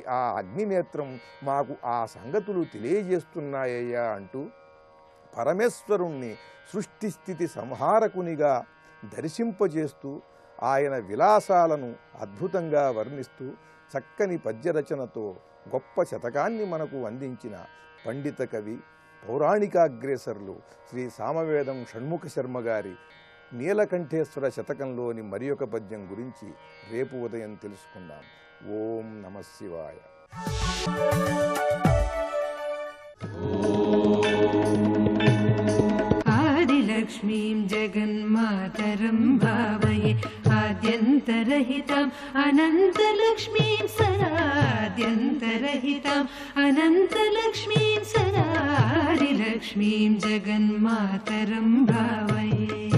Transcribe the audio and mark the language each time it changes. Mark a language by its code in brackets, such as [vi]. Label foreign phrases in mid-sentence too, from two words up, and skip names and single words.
[te] ఆ అగ్నినేత్రం మాకు ఆ సంగతులు తెలియజేస్తున్నాయ్యా అంటూ పరమేశ్వరుణ్ణి సృష్టి స్థితి సంహారకునిగా దర్శింపజేస్తూ ఆయన విలాసాలను అద్భుతంగా వర్ణిస్తూ చక్కని పద్యరచనతో గొప్ప శతకాన్ని మనకు అందించిన పండిత కవి పౌరాణికాగ్రేసరులు శ్రీ సామవేదం షణ్ముఖ శర్మ గారి నీలకంఠేశ్వర శతకంలోని మరి ఒక పద్యం గురించి రేపు ఉదయం తెలుసుకుందాం. [sa] ఓం నమః శివాయ. आदिलक्ष्मीं जगन्मातरं भावये आद्यन्तरहिताम् अनन्तलक्ष्मीं सदाद्यन्तरहिताम् अनन्तलक्ष्मीं सदा आदिलक्ष्मीं जगन्मातरं भावये.